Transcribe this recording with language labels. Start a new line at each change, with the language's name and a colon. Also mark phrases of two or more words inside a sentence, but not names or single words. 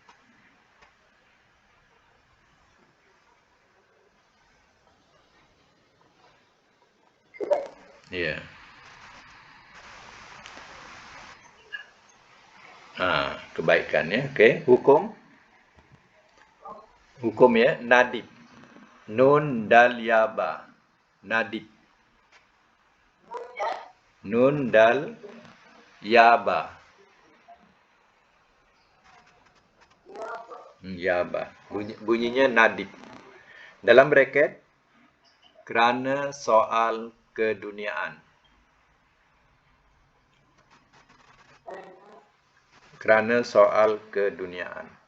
Malay: Ya. Kebaikan, ya. Okey, hukum. Hukum, ya, nadib. Nun dal yaba. Nadib. Nun dal yaba. Yaba. Bunyinya nadib. Dalam bracket, kerana soal keduniaan. Kerana soal keduniaan.